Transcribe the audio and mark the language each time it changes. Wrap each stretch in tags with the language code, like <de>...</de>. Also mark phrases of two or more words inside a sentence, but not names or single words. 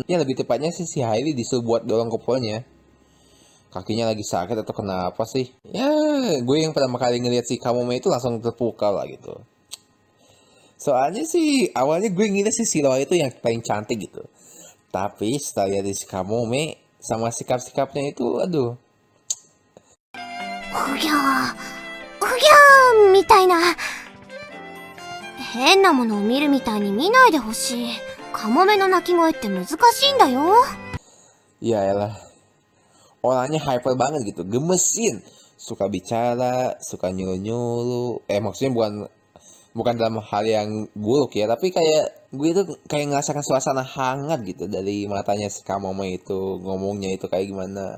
<id>Ya lebih tepatnya sih si Hairi disuruh buat dorong couple-nya. Kakinya lagi sakit atau kenapa sih? Ya gue yang pertama kali ngeliat si Kamome itu langsung terpukau lah gitu. Soalnya sih awalnya gue ngira si Shiroha itu yang paling cantik gitu. Tapi setelah lihat si Kamome sama sikap-sikapnya itu, aduh.</id> <ja>うぎゃーみたいな。変なものを見るみたいに見ないでほしい。カモメの鳴き声って難しいんだよ。</ja> <id>Ya elah. Orangnya hyper banget gitu, gemesin. Suka bicara, suka nyuruh-nyuruh. Maksudnya bukan dalam hal yang buruk ya, tapi kayak gue itu kayak ngerasakan suasana hangat gitu dari matanya si Kamome itu, ngomongnya itu kayak gimana.</id>